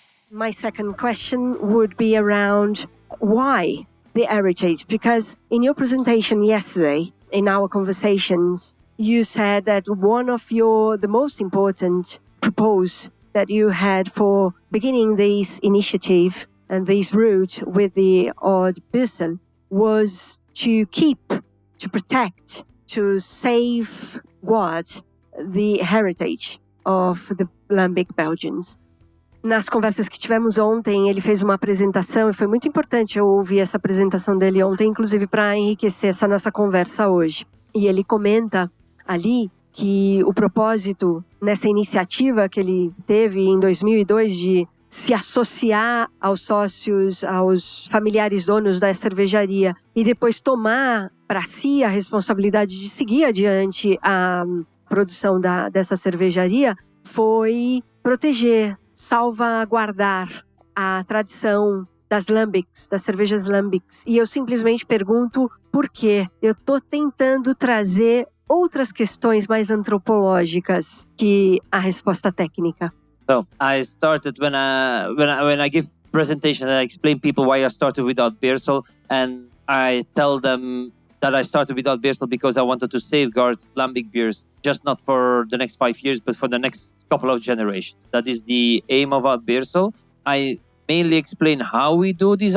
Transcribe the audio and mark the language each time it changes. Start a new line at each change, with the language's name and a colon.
English: My second question would be around why the heritage, because in your presentation yesterday, in our conversations, you said that one of the most important proposals that you had for beginning this initiative and this route with the Oud Beersel was to keep, to protect, to safeguard the heritage of the Lambic Belgians.
Portuguese: Nas conversas que tivemos ontem, ele fez uma apresentação e foi muito importante eu ouvir essa apresentação dele ontem, inclusive para enriquecer essa nossa conversa hoje. E ele comenta ali que o propósito nessa iniciativa que ele teve em 2002 de se associar aos sócios, aos familiares donos da cervejaria e depois tomar para si a responsabilidade de seguir adiante a produção dessa cervejaria foi proteger, salvaguardar a tradição das Lambics, das cervejas Lambics. E eu simplesmente pergunto por quê. Eu estou tentando trazer outras questões mais antropológicas que a resposta técnica.
English: So I started when I give presentation, I explain people why I started with Oud Beersel, and I tell them that I started with Oud Beersel because I wanted to safeguard Lambic beers, just not for the next 5 years, but for the next couple of generations. That is the aim of Oud Beersel. I mainly explain how we do this.